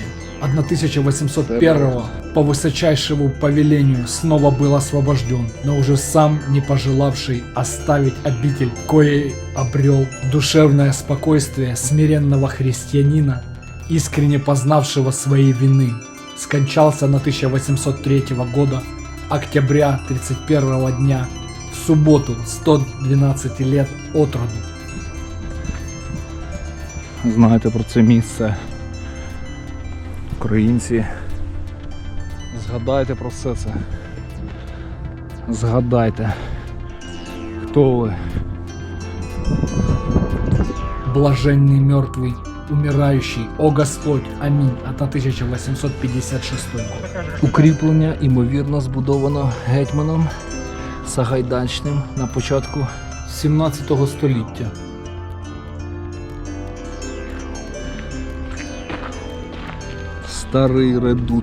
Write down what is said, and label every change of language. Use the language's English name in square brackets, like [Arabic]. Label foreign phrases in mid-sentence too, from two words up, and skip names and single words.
[Russian] 1801 по высочайшему повелению снова был освобожден, но уже сам не пожелавший оставить обитель, коей обрел душевное спокойствие смиренного христианина, искренне познавшего своей вины, скончался на 1803 года, октября 31 дня, в субботу, 112 лет от роду. [Ukrainian] Знаєте про це місце. Українці, згадайте про все це. Згадайте, хто ви. [Russian] Блаженный мертвый, умирающий, о Господь, амінь, а 1856 год. [Ukrainian] Укріплення, ймовірно, збудовано гетьманом Сагайдачним на початку 17 століття. Старий редут.